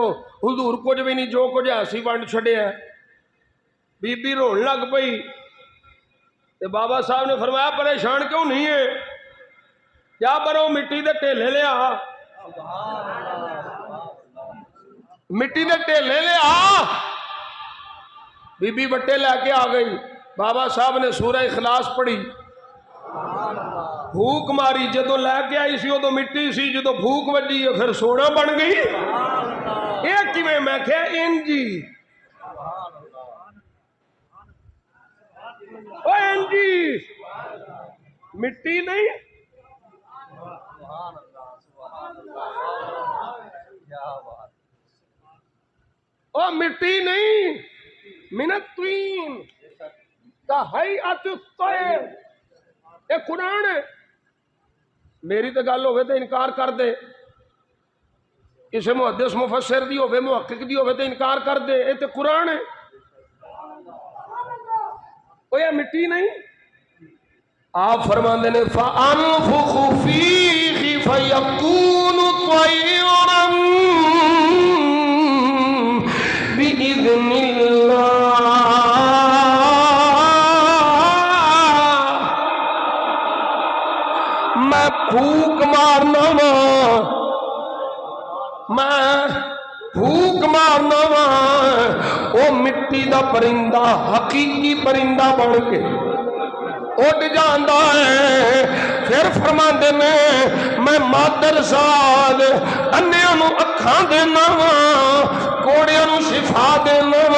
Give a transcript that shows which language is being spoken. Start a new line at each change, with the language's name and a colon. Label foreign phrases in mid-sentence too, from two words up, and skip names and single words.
Punjabi: حضور کچھ بھی نہیں، جو کچھ ہے سی ونڈ چھڑے ہے۔ بی بی رون لگ پئی، بابا صاحب نے فرمایا پریشان کیوں نہیں ہے، کیا برو مٹی دے ٹیلے لے آ، مٹی دے ٹیلے لے آ۔ بی بی بٹے لے کے آ گئی، بابا صاحب نے سورہ اخلاص پڑھی، پھوک ماری جدو لے کے آئی سی ادو مٹی سی، جدو پھوک وجی پھر سونا بن گئی. یہ کیویں؟ میں کہیا انجی او انجی مٹی نہیں. او مٹی نہیں،
Arabic: من الطین کا ہیئۃ الطیر.
Urdu: یہ قرآن ہے.
Punjabi: میری تو گل ہوئے تو انکار کر دے، کسی محدث مفسر دی ہوئے محقق دی ہوئے تو انکار کر دے.
Urdu: یہ تو قرآن ہے. وہ یہ مٹی نہیں.
Punjabi: آپ فرماندے نے
Arabic: فَأَنفُخُ فِيهِ فَيَكُونُ طَيْرًا بِإِذْنِ اللَّهِ.
Punjabi: میں پھوک مارنا وا، میں پھوک مارنا وا، وہ مٹی دا پرندہ حقیقی پرندہ بن کے اڈ جاندا ہے. پھر فرماندے نے میں مادر ذات انیاں نو اکھاں دینا وا، کوڑیاں نو شفا دینا وا.